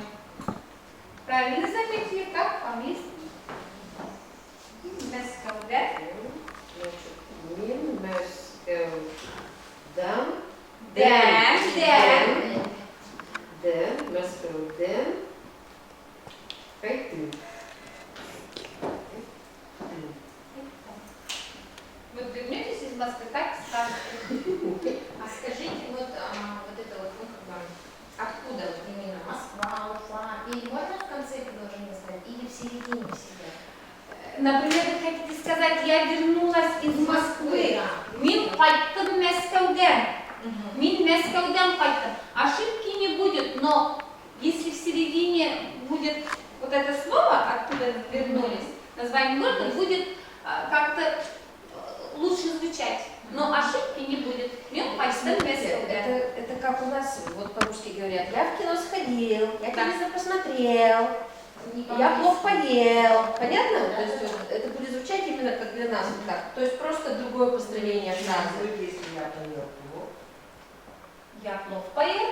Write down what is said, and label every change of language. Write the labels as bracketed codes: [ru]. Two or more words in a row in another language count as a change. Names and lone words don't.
[ru] Правильно заметили, как по-английски? Мескел, да? Значит, [tt] мин, мескелден. [ru] Ден. [tt] Ден, мескелден. Пейтын. [ru] Вот вернетесь из Москвы, так скажете. А скажите, вот это вот, ну, как бы, откуда вот именно Москва, Уфа? Или можно в конце предложения ставить, или в середине всегда? Например, вы хотите сказать, я вернулась из Москвы. Да. [tt] Мин кайттым Мескелден. Мгм. Мин Мескелден кайттым. [ru] Ошибки не будет, но если в середине будет вот это слово, откуда вернулись, название города, будет как-то лучше звучать. Но ошибки не будет. [tt] Мин кайттым Мескелден. [ru] Это как у нас, вот по-русски говорят, я в кино сходил, я Да. телевизор посмотрел, я плов поел. Понятно? То есть вот это будет звучать именно как для нас вот так. То есть просто другое построение фразы. Если я поел плов, Я плов поел.